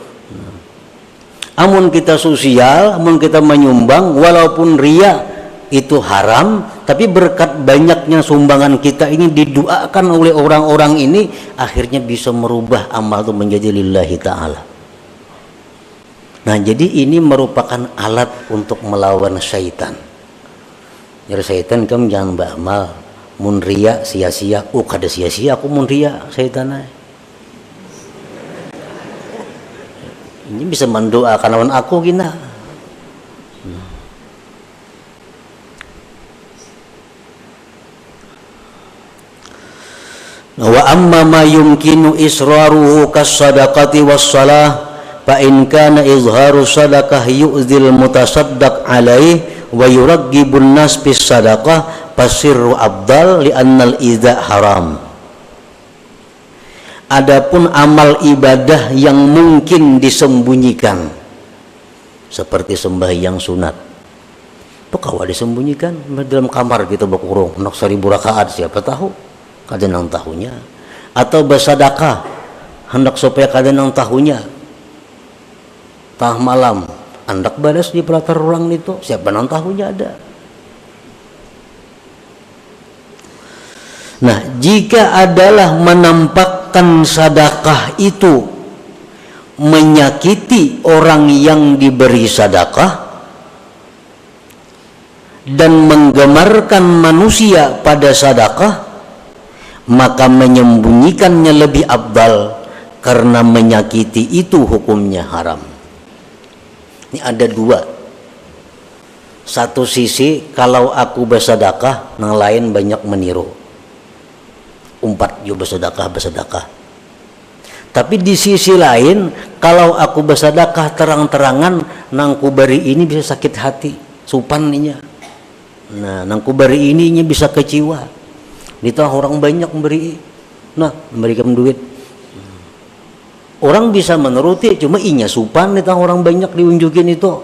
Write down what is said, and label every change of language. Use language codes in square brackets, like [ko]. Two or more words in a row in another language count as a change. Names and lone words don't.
[id] Amun kita sosial, amun kita menyumbang, walaupun ria itu haram, tapi berkat banyaknya sumbangan kita ini didoakan oleh orang-orang ini, akhirnya bisa merubah amal itu menjadi [ar] لله تعالى. [id] Nah, jadi ini merupakan alat untuk melawan syaitan. Jadi syaitan kamu jangan beramal, [bjn] mun ria sia-sia, kada sia-sia aku mun ria syaitan. Ini bisa mendoakan lawan aku gina. [ar] وأما ما يمكن إسراره كالصدقة والصلاة فإن كان إظهار صدقة يؤذي المتصدق عليه ويرغب الناس بالصدقة فالسر أفضل لأن الإيذاء حرام. [id] Adapun amal ibadah yang mungkin disembunyikan seperti sembahyang sunat itu kawa disembunyikan dalam kamar kita berkurung nak 1000 rakaat siapa tahu [bjn] kada nang tahunya, [id] atau bersedekah hendak supaya [bjn] kada nang tahunya [id] tah malam hendak balas di pelatar orang itu siapa nang tahunya ada. Nah, jika adalah menampakkan sedekah itu menyakiti orang yang diberi sedekah dan menggemarkan manusia pada sedekah, maka menyembunyikannya lebih afdal karena menyakiti itu hukumnya haram. Ini ada dua. Satu sisi kalau aku bersedekah, yang lain banyak meniru. [bjn] Umpat yo bersedekah. [id] Tapi di sisi lain, kalau aku bersedekah terang-terangan, [bjn] nang ku beri ini bisa sakit hati, supaninya. Nah, nang ku beri ini bisa kecewa. Ditah orang banyak memberi, nah memberikan duit. Orang bisa menuruti, cuma inya supan ditah orang banyak diunjukin itu.